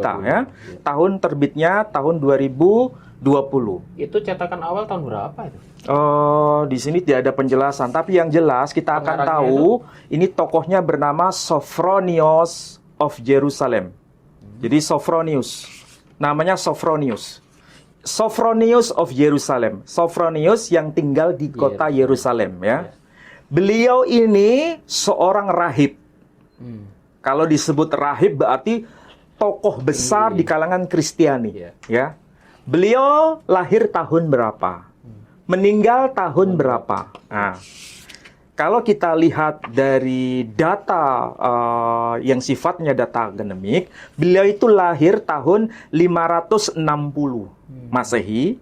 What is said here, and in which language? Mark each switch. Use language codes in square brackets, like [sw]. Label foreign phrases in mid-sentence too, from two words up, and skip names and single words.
[id] kita ya. Tahun terbitnya tahun 2020. Itu cetakan awal tahun berapa itu? Di sini tidak ada penjelasan, tapi yang jelas kita akan tahu ini tokohnya bernama Sophronios of Jerusalem. Jadi Sophronius, namanya Sophronius. Sophronius of Jerusalem. Sophronius yang tinggal di kota Yerusalem ya. Beliau ini seorang rahib. Kalau disebut rahib berarti tokoh besar di kalangan Kristiani. Ya, beliau lahir tahun berapa? Meninggal tahun berapa? Nah, kalau kita lihat dari data yang sifatnya data akademik, beliau itu lahir tahun 560 Masehi.